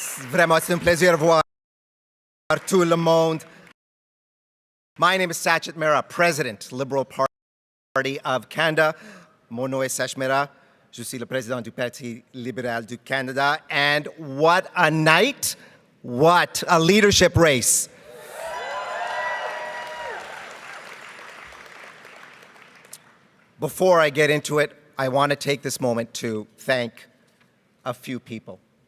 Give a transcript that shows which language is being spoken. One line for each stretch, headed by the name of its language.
French: Vraiment, c'est un plaisir de voir tout le monde.
English: My name is Sachit Mehra, President, Liberal Party of Canada.
French: Mon nom est Sachit Mehra. Je suis le président du Parti libéral du Canada.
English: And what a night, what a leadership race. Before I get into it, I want to take this moment to thank a few people.